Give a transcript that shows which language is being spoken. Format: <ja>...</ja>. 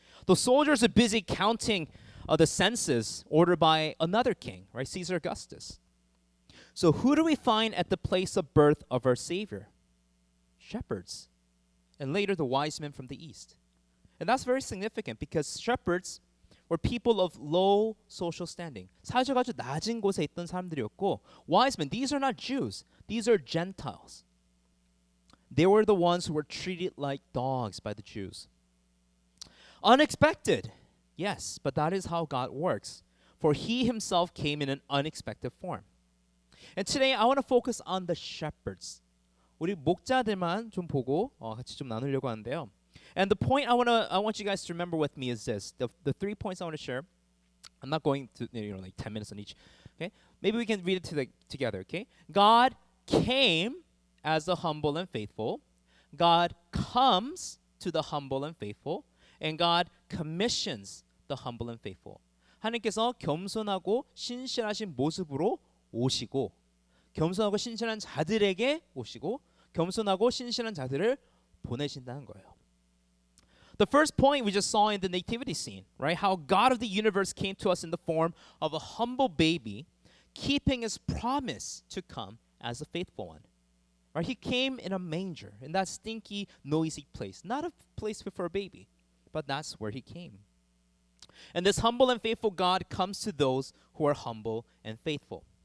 <en>The soldiers are busy counting the census ordered by another king, right, Caesar Augustus. So who do we find at the place of birth of our Savior? Shepherds. And later the wise men from the east. And that's very significant because shepherds were people of low social standing.</en> <ko>사회적 아주 낮은 곳에 있던 사람들이었고,</ko> <en>wise men, these are not Jews. These are Gentiles. They were the ones who were treated like dogs by the Jews. Unexpected. Yes, but that is how God works. For he himself came in an unexpected form. And today I want to focus on the shepherds.</en> <ko>우리 목자들만 좀 보고 같이 좀 나누려고 하는데요.</ko> <en>And the point I want you guys to remember with me is this. The 3 points I want to share. I'm not going to like 10 minutes on each. Okay? Maybe we can read it together, okay? God came as the humble and faithful. God comes to the humble and faithful. And God commissions the humble and faithful.</en> <ko>하나님께서 겸손하고 신실하신 모습으로 오시고 겸손하고 신실한 자들에게 오시고 겸손하고 신실한 자들을 보내신다는 거예요.</ko> <en>The first point we just saw in the nativity scene, right? How God of the universe came to us in the form of a humble baby, keeping his promise to come as a faithful one. Right? He came in a manger, in that stinky, noisy place. Not a place for a baby, but that's where he came. And this humble and faithful God comes to those who are humble and faithful.</en>